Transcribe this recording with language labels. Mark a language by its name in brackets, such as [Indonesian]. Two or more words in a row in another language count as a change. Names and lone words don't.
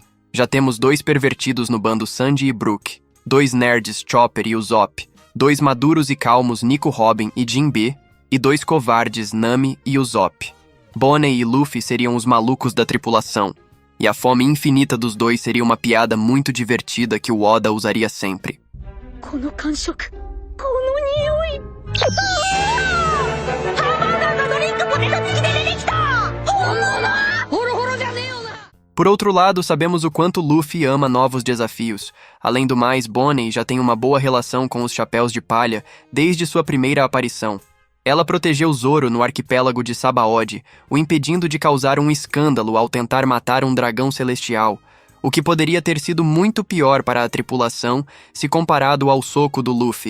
[Portuguese] Já temos 2 pervertidos no bando Sanji e Brook, 2 nerds Chopper e Usopp, 2 maduros e calmos Nico Robin e Jinbe, e 2 covardes Nami e Usopp. Bonnie e Luffy seriam os malucos da tripulação, e a fome infinita dos dois seria uma piada muito divertida que o Oda usaria sempre. [Japanese] この感触、この匂い。ハンバーガーがドリンクポテト付きで出てきた。本物。ホロホロじゃねえよな。 [Portuguese] Por outro lado, sabemos o quanto Luffy ama novos desafios. Além do mais, Bonnie já tem uma boa relação com os chapéus de palha desde sua primeira aparição. Ela protegeu Zoro no arquipélago de Sabaody, o impedindo de causar um escândalo ao tentar matar um dragão celestial, o que poderia ter sido muito pior para a tripulação se comparado ao soco do Luffy.